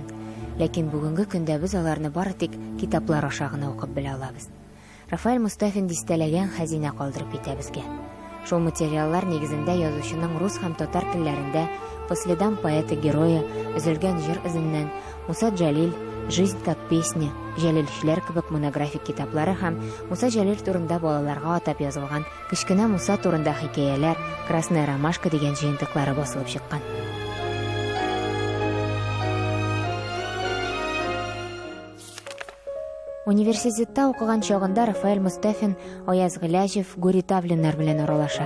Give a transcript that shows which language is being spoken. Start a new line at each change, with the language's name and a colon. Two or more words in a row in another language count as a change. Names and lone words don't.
Tatar: Ләкин бүгенге көндә без аларны бары тик китаплар аша гына укып белә алабыз. Рафаэль Мустафин дистәләгән хәзинә калдырып китә безгә. Шул материаллар нигезендә язучының рус һәм татар телләрендә «По следам поэта-героя», «Өзелгән җыр эзеннән», «Муса Җәлил», «Жизнь как песня», Җәлилчеләр кебек монографик китаплары һәм Муса Җәлил турында балаларга атап язылган «Кечкенә Муса турында хикәяләр», «Красная ромашка» дигән җыентыклары басылып чыккан. Университетта укыган чагында Рафаэль Мустафин Аяз Гыляҗев, Гури Тавлиннар белән аралаша.